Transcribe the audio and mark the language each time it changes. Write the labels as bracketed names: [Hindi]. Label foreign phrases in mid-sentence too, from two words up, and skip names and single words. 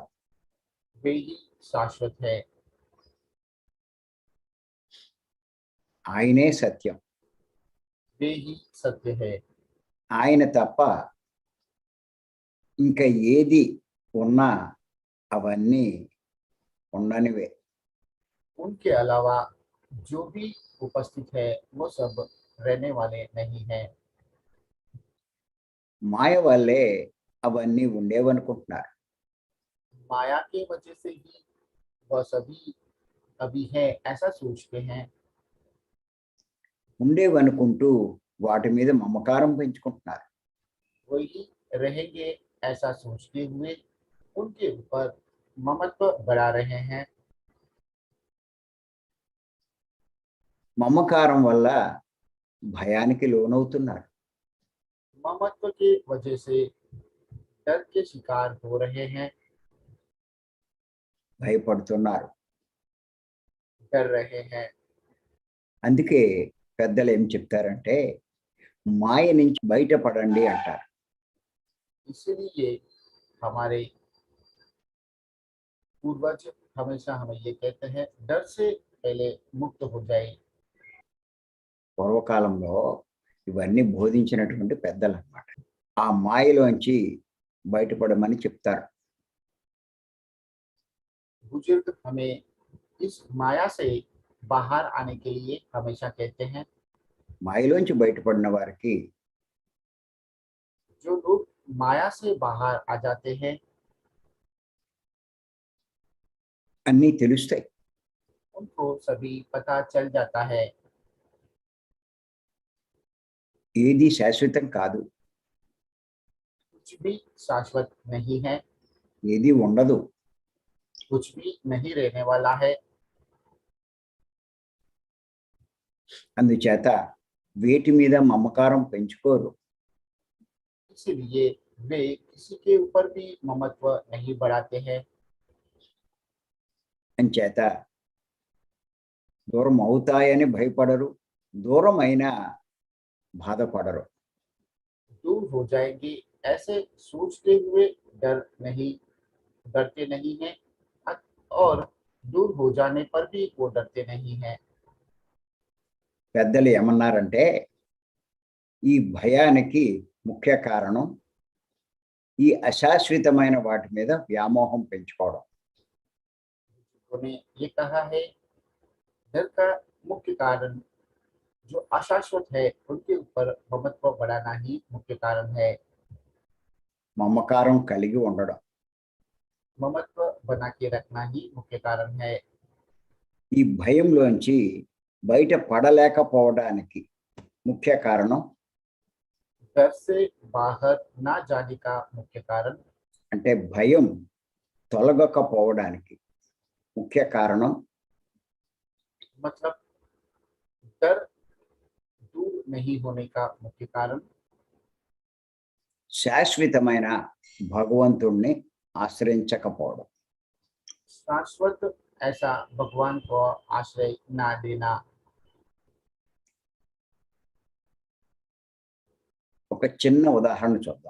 [Hindi] वे ही शाश्वत है, [Telugu] ఆయనే సత్యం. [Hindi] वे ही सत्य है। [Telugu] ఆయన తప్ప ఇంకా ఏది ఉన్నా అవన్నీ ఉండనివే. [Hindi] उनके अलावा जो भी उपस्थित है वो सब रहने वाले नहीं है। [Telugu] మాయ వల్లే అవన్నీ ఉండేవనుకుంటున్నారు. [Hindi] माया की वजह से ही वह सभी अभी है ऐसा सोचते हैं। [Telugu] ఉండేవనుకుంటూ వాటి మీద మమకారం పెంచుకుంటున్నారు. [Hindi] वही रहेंगे ऐसा सोचते हुए उनके ऊपर ममत्व बढ़ा रहे हैं। [Telugu] మమకారం వల్ల భయానికి లోనవుతున్నారు. [Hindi] ममत्व की वजह से डर के शिकार हो रहे हैं, [Telugu] భయపడుతున్నారు. [Hindi] डर रहे हैं। [Telugu] అందుకే పెద్దలు ఏం చెప్తారంటే మాయ నుంచి బయటపడండి అంటారు. [Hindi] इसलिए हमारे पूर्वज हमेशा हमें ये कहते हैं, डर से पहले मुक्त हो जाए। [Telugu] పూర్వకాలంలో ఇవన్నీ బోధించినటువంటి పెద్దలు అన్నమాట. ఆ మాయలోంచి బయటపడమని చెప్తారు. [Hindi] बुजुर्ग हमें इस माया से बाहर आने के लिए हमेशा कहते हैं। [Telugu] మాయలోంచి బయటపడిన వారికి [Hindi] जो लोग माया से बाहर आ जाते हैं, [Telugu] అన్నీ తెలుస్తాయి. [Hindi] उनको सभी पता चल जाता है। [Telugu] ఏది శాశ్వతం కాదు, [Hindi] कुछ भी शाश्वत नहीं है, [Telugu] ఏది ఉండదు. [Hindi] कुछ भी नहीं रहने वाला है। [Telugu] అందుచేత వేటి మీద మమకారం పెంచుకోరు. [Hindi] इसलिए वे किसी के ऊपर भी ममत्व नहीं बढ़ाते हैं। [Telugu] అంచేత దూరం అవుతాయని భయపడరు, దూరం అయినా బాధపడరు. [Hindi] दूर हो जाएंगे ऐसे सोचते हुए डरते नहीं हैं, और दूर हो जाने पर भी वो डरते नहीं हैं। [Telugu] పెద్దలు ఏమన్నారంటే ఈ భయానికి ముఖ్య కారణం ఈ అశాశ్వతమైన వాటి మీద వ్యామోహం పెంచుకోవడం. [Hindi] उन्होंने ये कहा है, डर का मुख्य कारण जो अशाश्वत है उनके ऊपर ममत्व बढ़ाना ही मुख्य कारण है। [Telugu] మమకారం కలిగి ఉండడం. [Hindi] ममत्व बना के रखना ही मुख्य कारण है। [Telugu] ఈ భయంలోంచి బయట పడలేకపోవడానికి ముఖ్య కారణం [Hindi] डर से बाहर ना जाने का मुख्य कारण, [Telugu] అంటే భయం తొలగకపోవడానికి ముఖ్య కారణం [Hindi] मतलब डर दूर नहीं होने का मुख्य कारण [Telugu] శాశ్వతమైన భగవంతుణ్ణి ఆశ్రయించకపోవడం. [Hindi] शाश्वत ऐसा भगवान को आश्रय ना देना। [Telugu] ఒక చిన్న ఉదాహరణ చూద్దాం.